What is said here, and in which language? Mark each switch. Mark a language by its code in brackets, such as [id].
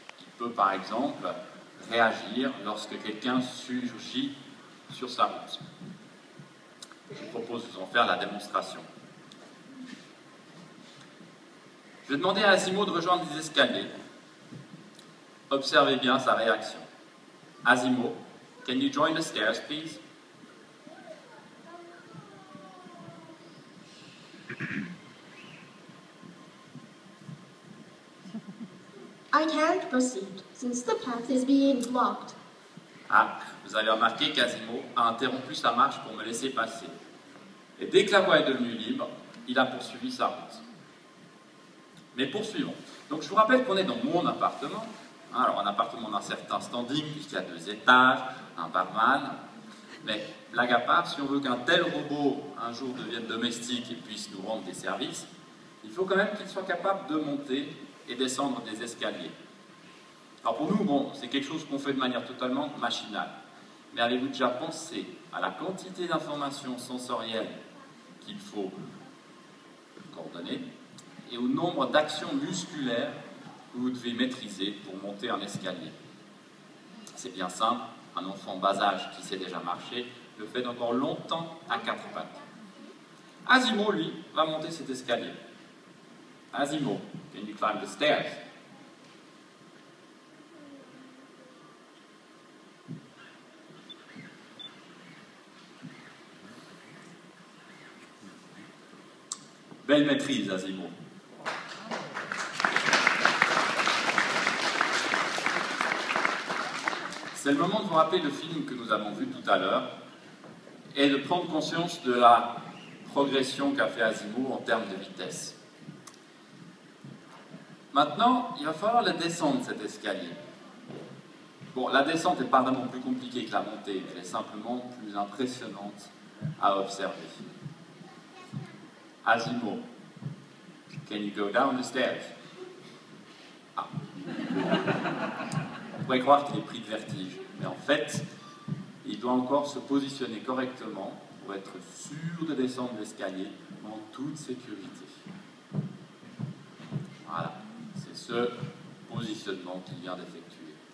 [fr] Il peut par exemple réagir lorsque quelqu'un surgit sur sa route. Je vous propose de vous en faire la démonstration. Je vais demander à Asimov de rejoindre les escaliers. Observez bien sa réaction. [en] Asimov, can you join the stairs, please? I can't proceed, since the path is being blocked. [fr] Ah, vous avez remarqué qu'Asimov a interrompu sa marche pour me laisser passer. Et dès que la voie est devenue libre, il a poursuivi sa route. Mais poursuivons. Donc je vous rappelle qu'on est dans mon appartement. Alors un appartement d'un certain standing, puisqu'il y a 2 étages, un barman. Mais blague à part, si on veut qu'un tel robot un jour devienne domestique et puisse nous rendre des services, il faut quand même qu'il soit capable de monter et descendre des escaliers. Alors pour nous, bon, c'est quelque chose qu'on fait de manière totalement machinale. Mais avez-vous déjà pensé à la quantité d'informations sensorielles qu'il faut coordonner et au nombre d'actions musculaires que vous devez maîtriser pour monter un escalier? C'est bien simple, un enfant bas âge qui sait déjà marcher le fait encore longtemps à 4 pattes. Asimov, lui, va monter cet escalier. [en] Asimov, can you climb the stairs? [fr] Belle maîtrise, Asimov. C'est le moment de vous rappeler le film que nous avons vu tout à l'heure et de prendre conscience de la progression qu'a fait Asimov en termes de vitesse. Maintenant, il va falloir la descendre, cet escalier. Bon, la descente n'est pas vraiment plus compliquée que la montée, elle est simplement plus impressionnante à observer. [en] Asimov, can you go down the stairs? [fr] pourrait croire qu'il est pris de vertige, mais en fait, il doit encore se positionner correctement pour être sûr de descendre l'escalier en toute sécurité. Voilà, c'est ce positionnement qu'il vient d'effectuer.